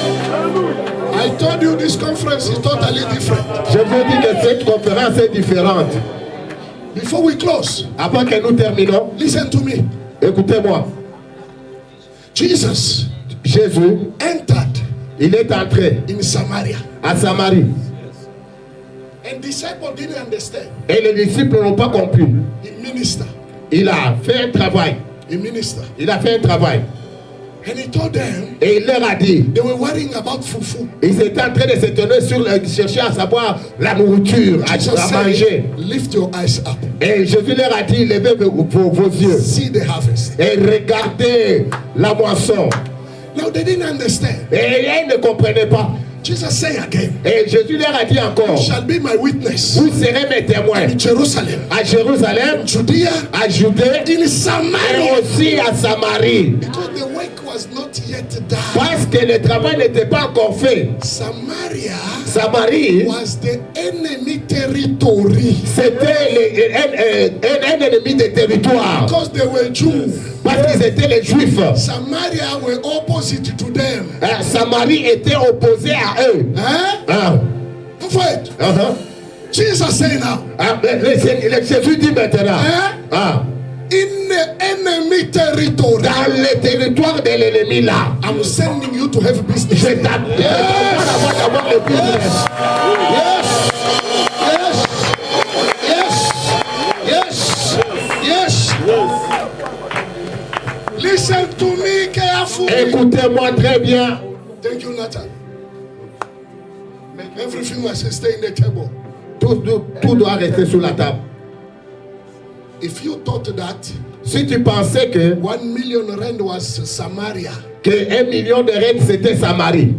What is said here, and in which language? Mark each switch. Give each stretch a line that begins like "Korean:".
English: I told you this conference is totally different.
French: Je vous dis que cette conférence est différente.
English: Before we close,
French: Avant que nous terminons,
English: listen to me.
French: écoutez-moi.
English: Jesus
French: Jésus,
English: entered
French: il est entré
English: in Samaria,
French: à Samarie.
English: and disciples didn't understand.
French: Et les disciples n'ont pas compris.
English: He ministered.
French: Il a fait un travail.
English: He ministered.
French: Il a fait un travail.
English: And he told them
French: Et il leur a dit,
English: they were worrying about fufu.
French: ils étaient en train de s'étonner sur chercher à savoir la nourriture,
English: Jesus
French: à manger.
English: said, lift your eyes up.
French: Et Jésus leur a dit, levez vos yeux
English: See the harvest.
French: et regardez la moisson.
English: Now they didn't understand.
French: Et ils ne comprenaient pas.
English: Jesus say again,
French: Et Jésus leur a dit encore,
English: you shall be my witness
French: vous serez mes témoins
English: in Jerusalem,
French: à Jérusalem,
English: Judea,
French: à Judée
English: in
French: et
English: Samaria.
French: aussi à Samarie.
English: Because the work was not yet done.
French: Parce que le travail n'était pas encore fait.
English: Samaria
French: Samarie,
English: was the enemy territory.
French: c'était un ennemi des territoires.
English: Because they were Jews.
French: Parce qu'ils étaient les Juifs.
English: Samaria were opposite to them.
French: Samarie était opposée à eux. Eh? Ah,
English: In fact, Jesus say now,
French: Jésus dit maintenant,
English: in the enemy territory,
French: dans le territoire de l'ennemi là,
English: I'm sending you to have business.
French: je t'appelle d'avoir le business.
English: Yes. Yes. Yes. Yes. Yes. Listen to me carefully.
French: Écoutez-moi très bien.
English: Thank you, Nathan. Everything must stay in the table.
French: Tout doit rester sur la table.
English: If you thought that
French: Si tu pensais que
English: 1 million rand was Samaria
French: $1 million c'était Samarie,